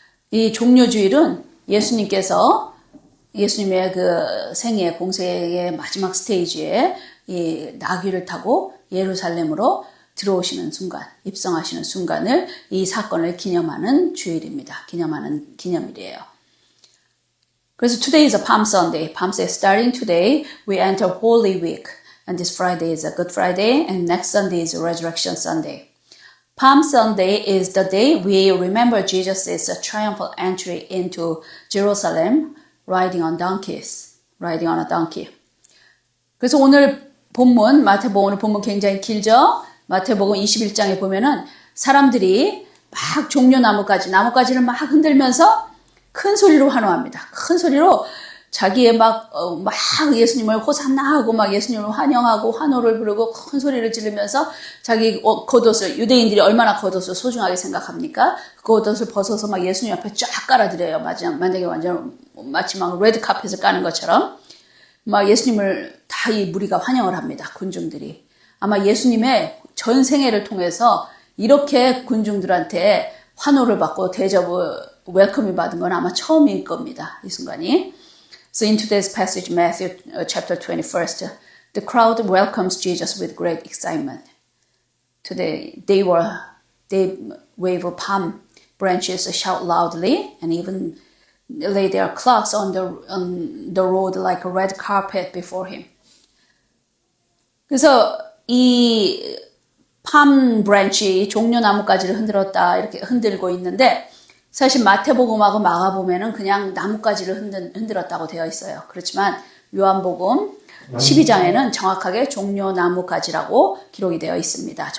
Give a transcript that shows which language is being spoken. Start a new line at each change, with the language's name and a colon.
Korean: 이 종려주일은 예수님의 그 생애, 공생의 마지막 스테이지에 이 나귀를 타고 예루살렘으로 들어오시는 순간, 입성하시는 순간을, 이 사건을 기념하는 주일입니다. 기념하는 기념일이에요.
English: 그래서 today is a Palm Sunday. Palm Sunday, starting today, we enter Holy Week. And this Friday is a Good Friday, and next Sunday is a Resurrection Sunday. Palm Sunday is the day we remember Jesus' triumphal entry into Jerusalem, riding on a donkey.
Korean: 그래서 오늘 본문, 마태복음 오늘 본문 굉장히 길죠? 마태복음 21장에 보면은 사람들이 막 나뭇가지를 막 흔들면서 큰 소리로 환호합니다. 큰 소리로 자기의 막 예수님을 호산나하고 막 예수님을 환영하고 환호를 부르고 큰 소리를 지르면서 자기 겉옷을, 유대인들이 얼마나 겉옷을 소중하게 생각합니까? 그 겉옷을 벗어서 막 예수님 앞에 쫙 깔아드려요. 만약에 마치 막 레드 카펫을 까는 것처럼 막 예수님을 다 이 무리가 환영을 합니다. 군중들이. 아마 예수님의 전 생애를 통해서 이렇게 군중들한테 환호를 받고 웰컴을 받은 건 아마 처음일 겁니다. 이 순간이.
English: So in today's passage, Matthew chapter 21, the crowd welcomes Jesus with great excitement. Today, they wave palm branches, shout loudly, and even lay their cloaks on the road like a red carpet before him.
Korean: 그래서 이 palm branch, 종려나뭇가지를 이렇게 흔들고 있는데, 사실 마태복음하고 마가복음에는 그냥 나뭇가지를 흔들었다고 되어 있어요. 그렇지만 요한복음 12장에는 정확하게 종려나뭇가지라고 기록이 되어 있습니다.